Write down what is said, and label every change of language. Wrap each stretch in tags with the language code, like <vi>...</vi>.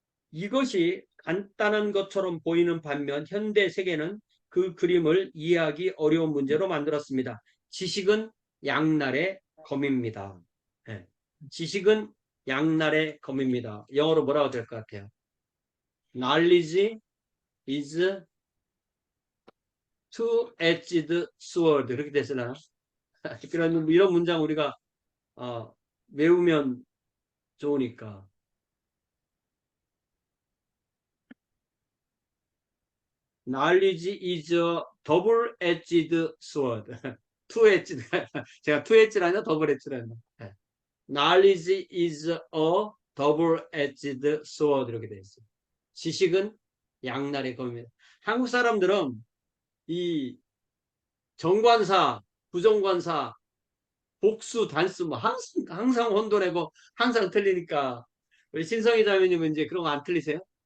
<ko>이것이 간단한 것처럼 보이는 반면 현대 세계는 그 그림을 이해하기 어려운 문제로 만들었습니다. 지식은 양날의 검입니다. 네. 지식은 양날의 검입니다. 영어로 뭐라고 될 것 같아요?</ko> <en>Knowledge is two-edged sword.</en> <ko>이렇게 됐으나 이런 문장 우리가 외우면 좋으니까.</ko> <en>Knowledge is a double-edged sword. two-edged.</en> <ko>제가 two-edged라냐 double-edged라냐.</ko> <en>Knowledge is a double-edged sword.</en> <ko>이렇게 되어 있어요. 지식은 양날의 검입니다. 한국 사람들은 이 정관사, 부정관사, 복수, 단수 뭐 항상 혼돈하고 항상 틀리니까 우리 신성희 자매님은 이제 그런 거 안 틀리세요?</ko>